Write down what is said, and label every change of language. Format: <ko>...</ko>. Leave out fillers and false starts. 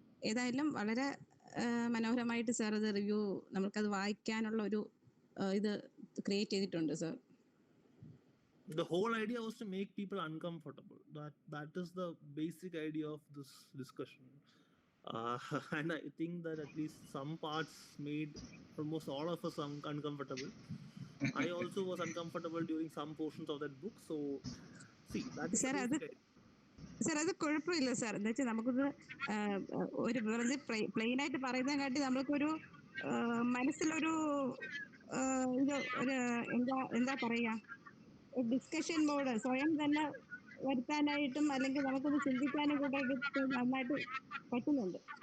<ml>ഏതായാലും വളരെ മനോഹരമായിട്ട് സാർ അത് റിവ്യൂ, നമുക്കത് വായിക്കാനുള്ള ഒരു ഇത് ക്രിയേറ്റ് ചെയ്തിട്ടുണ്ട് sir.</ml> <en>The whole idea was to make people uncomfortable. That is the basic idea of this discussion. And I think that at least some parts made almost all of us uncomfortable. I also was uncomfortable during some portions of that book. So, see, that is</en> <ml>sir അത് കുഴപ്പമില്ല sir. എന്താ വെച്ചാൽ നമുക്കൊരു ഒരു വെറുതെ plain ആയിട്ട് പറയുന്നതിനെ കാട്ടി നമ്മൾക്കൊരു മനസ്സിലൊരു ഇത് ഒരു എന്താ പറയാ, ഡിസ്കഷൻ മോഡ് സ്വയം തന്നെ വരുത്താനായിട്ടും അല്ലെങ്കിൽ നമുക്കൊന്ന് ചിന്തിക്കാനും കൂടെ നന്നായിട്ട് പറ്റുന്നുണ്ട്.</ml>